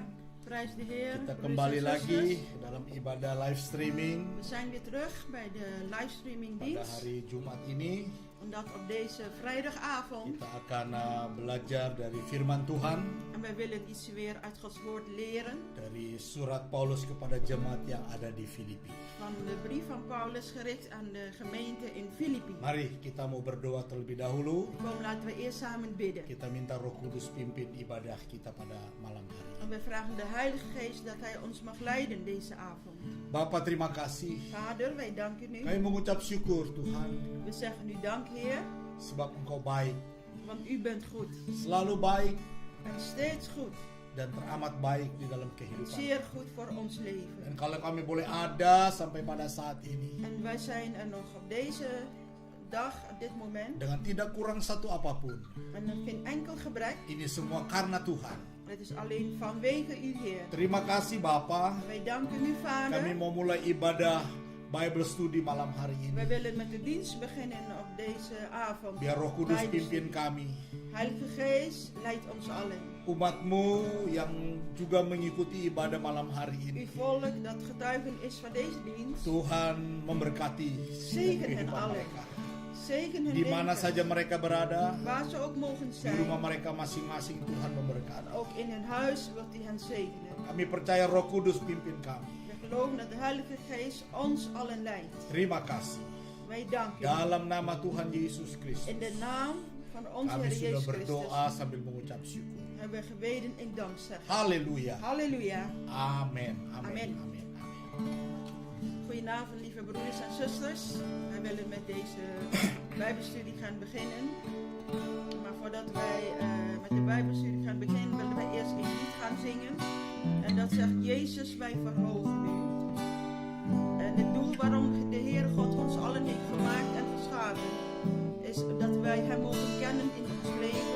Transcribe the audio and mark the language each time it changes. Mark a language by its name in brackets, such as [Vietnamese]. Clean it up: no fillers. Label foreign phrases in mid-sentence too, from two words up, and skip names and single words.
[Dutch] Prijs de Heer. [Indonesian] Kita [Dutch] broeders [Indonesian] kembali [Dutch] en [Indonesian] lagi [Dutch] zusters. [Indonesian] dalam ibadah [English] live streaming [Dutch] We zijn weer terug bij de livestreaming [Indonesian] pada [Dutch] dienst. [Indonesian] hari Jumat ini. [Dutch] Omdat op deze vrijdagavond. [Indonesian] Kita akan belajar dari firman Tuhan [Dutch] En wij willen iets weer uit Gods woord leren. [Indonesian] dari surat Paulus kepada jemaat yang ada di Filipi. [Dutch] Van de brief van Paulus gericht aan de gemeente in Filippi. [Indonesian] Mari kita mau berdoa terlebih dahulu. [Dutch] Kom, laten we eerst samen bidden. [Indonesian] Kita minta Roh Kudus pimpin ibadah kita pada malam hari [Dutch] En [Indonesian] ini. [Dutch] we vragen de Heilige Geest dat Hij ons mag leiden deze avond. [Indonesian] Bapa, terima kasih. [Dutch] Vader, wij danken u. [Indonesian] Kami mengucap syukur Tuhan [Dutch] We zeggen u dank, Heer, [Indonesian] sebab Engkau baik, [Dutch] want u bent goed. [Indonesian] selalu baik [Dutch] En steeds goed. [Indonesian] dan teramat baik di dalam kehidupan. [Dutch] Zeer goed voor ons leven. [Indonesian] Dan kalau kami boleh ada sampai pada saat ini [Dutch] En wij zijn er nog op deze dag, op dit moment. [Indonesian] dengan tidak kurang satu apapun, [Dutch] En er geen enkel gebrek. [Indonesian] ini semua karena Tuhan. [Dutch] Het is alleen vanwege u, Heer. [Indonesian] Terima kasih Bapa. [Dutch] Wij danken u, Vader. [Indonesian] Kami mau mulai ibadah [English] Bible Study [Indonesian] malam hari [Dutch] Wij [Indonesian] ini. [Dutch] willen met de dienst beginnen op deze avond. [Indonesian] Biar Roh Kudus [Dutch] Bijbelstudie. [Indonesian] pimpin kami. [Dutch] Heilige Geest, leid ons allen. [Indonesian] Umatmu yang juga mengikuti ibadah malam hari [Dutch] Uw [Indonesian] ini. [Dutch] volk dat getuigen is van deze dienst. [Indonesian] Tuhan memberkati [Dutch] Zegen hen [Indonesian] kehidupan [Dutch] allen. [Indonesian] mereka. [Dutch] Zegen hun [Indonesian] Di mana [Dutch] leven. [Indonesian] saja mereka berada, [Dutch] Waar ze ook mogen [Indonesian] di rumah [Dutch] zijn. [Indonesian] mereka masing-masing Tuhan memberkati. [Dutch] Ook in hun huis wilt u hen zegenen. [Indonesian] Kami percaya Roh Kudus pimpin kami. [Dutch] We geloven dat de Heilige Geest ons allen leidt. [Indonesian] Terima kasih. [Dutch] Wij danken u. [Indonesian] Dalam nama Tuhan Yesus Kristus. [Dutch] In de naam van onze [Indonesian] Kami [Dutch] Heer [Indonesian] sudah [Dutch] Jezus [Indonesian] berdoa [Dutch] Christus [Indonesian] sambil mengucap syukur. [Dutch] hebben we gebeden in dankzegging. [Indonesian] Haleluya. [Dutch] Halleluja. [Indonesian] Amin. [Dutch] Amen. [Indonesian] Amin. Amin. [Dutch] Goedenavond, lieve broeders en zusters. Wij willen met deze Bijbelstudie gaan beginnen. Maar voordat wij met de Bijbelstudie gaan beginnen, willen wij eerst een lied gaan zingen. En dat zegt: Jezus, wij verhogen u. En het doel waarom de Heer God ons allen heeft gemaakt en geschapen, is dat wij Hem mogen kennen in ons leven.